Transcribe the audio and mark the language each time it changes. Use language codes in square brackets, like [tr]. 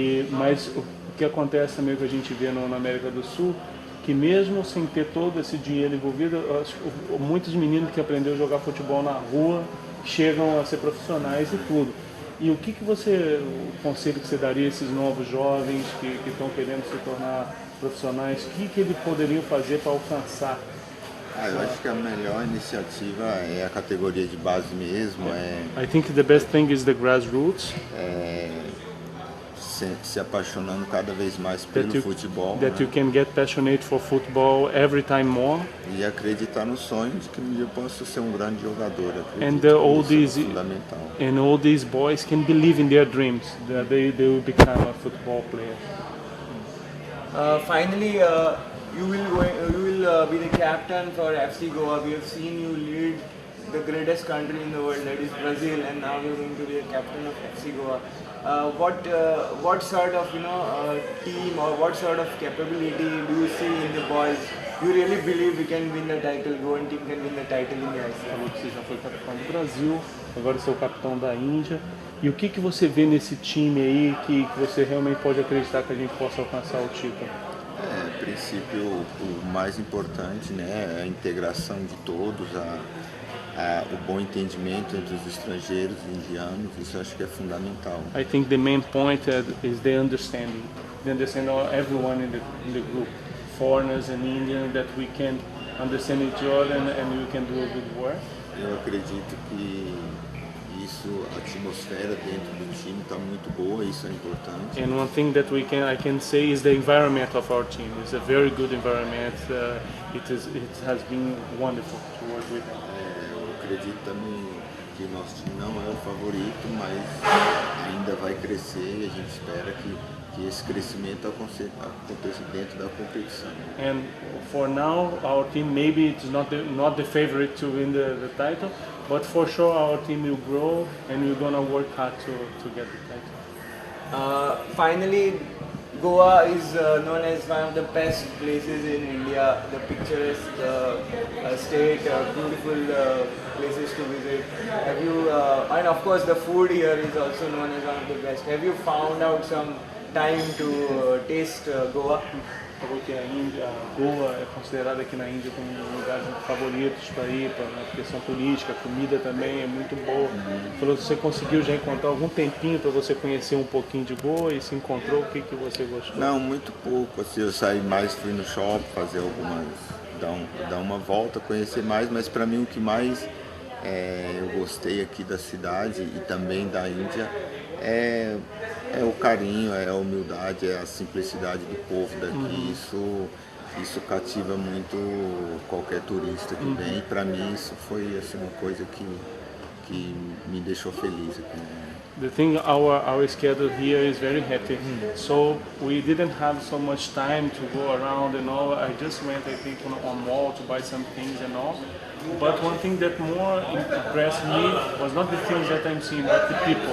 [pt] Mas o que acontece também que a gente vê na América do Sul, que mesmo sem ter todo esse dinheiro envolvido, muitos meninos que aprenderam a jogar futebol na rua chegam a ser profissionais e tudo. E o conselho que você daria a esses novos jovens que estão querendo se tornar profissionais, o que eles poderiam fazer para alcançar? Eu acho que a melhor iniciativa é a categoria de base mesmo. [en] I think the best thing is the grassroots. [pt] Se apaixonando cada vez mais pelo futebol. [en] That you can get passionate for football every time more. [pt] E acreditar no sonho de que um dia eu posso ser um grande jogador. Fundamental. [en] And all these boys can believe in their dreams that they will become a football player. Finally, you will be the captain for FC Goa. We have seen you lead the greatest country in the world, that is Brazil, and now you're going to be a captain of FC Goa. What sort of team or what sort of capability do you see in the boys? You really believe we can win the title? Goan team can win the title in the ICC? [pt] Falou que você já foi capitão do Brasil, agora você é o capitão da Índia. E o que você vê nesse time aí que você realmente pode acreditar que a gente possa alcançar o título? A princípio, o mais importante, né, é a integração de todos, o bom entendimento entre os estrangeiros e indianos, isso acho que é fundamental. [en] I think the main point is the understanding of everyone in the group, foreigners and Indians that we can understand each other and we can do a good work. [pt] Eu acredito que isso, a atmosfera dentro do time está muito boa, isso é importante. [en] And one thing that I can say is the environment of our team. It's a very good environment. It has been wonderful to work with them. [pt] Eu acredito também que nosso time não é o favorito, mas ainda vai crescer e a gente espera que esse crescimento aconteça dentro da competição. [en] And for now, our team maybe it's not the favorite to win the title, but for sure our team will grow and we're gonna work hard to get the title. Finally, Goa is known as one of the best places in India, the picturesque state, beautiful places to visit. Have you, and of course the food here is also known as one of the best. Have you found out some time to taste Goa? [pt] Falou que a Índia, Goa é considerada aqui na Índia como um dos lugares favoritos para ir, na questão turística, a comida também é muito boa. Falou que você conseguiu já encontrar algum tempinho para você conhecer um pouquinho de Goa e se encontrou, o que você gostou? Não, muito pouco, assim, eu saí mais, fui no shopping fazer algumas, dar uma volta, conhecer mais, mas para mim o que mais eu gostei aqui da cidade e também da Índia é o carinho, é a humildade, é a simplicidade do povo daqui. Isso cativa muito qualquer turista que vem. E para mim isso foi assim, uma coisa que me deixou feliz aqui. [en] The thing, our schedule here is very hectic, so we didn't have so much time to go around and all. I just went, I think, on mall to buy some things and all. But one thing that more impressed me was not the things that I'm seeing, but the people.